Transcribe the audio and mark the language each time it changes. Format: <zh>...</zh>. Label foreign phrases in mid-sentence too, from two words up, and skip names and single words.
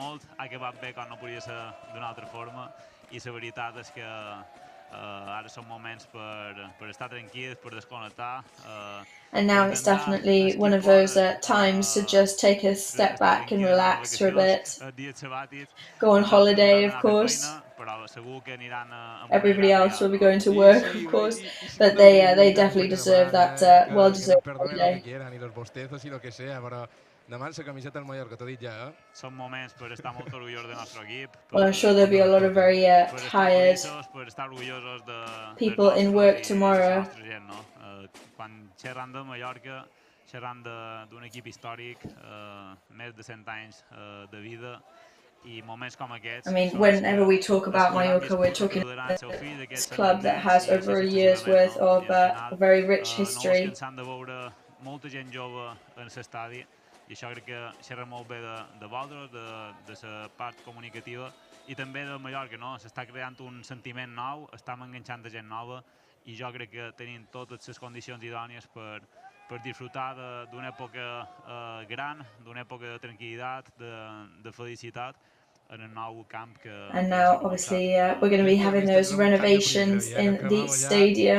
<en>And now it's definitely one of those times to just take a step back and relax for a bit. Go on holiday, of course. Everybody else will be going to work, of course, but they definitely deserve that well-deserved holiday.</en> <ca>Demà la camiseta del Mallorca, t'ho dit ja, Són moments per estar molt orgullosos del nostre equip.</ca> <en>Well, I'm sure there'll be a lot of very tired people in work tomorrow.</en> <ca>Quan xerran de Mallorca, xerran d'un equip històric, més de 100 anys de vida.</ca> <en>I I mean, whenever we talk about Mallorca, we're talking about this club that has over a year's worth of a very rich history.</en> <ca>I això crec que xerra molt bé de vosaltres, de la part comunicativa i també de Mallorca, no? S'està creant un sentiment nou, estem enganxant gent nova i jo crec que tenim totes les condicions idònies per disfrutar d'una època gran, d'una època de tranquil·litat, de felicitat en el nou camp que...</ca> <en>And now, obviously, we're going to be having those renovations in the stadium.</en>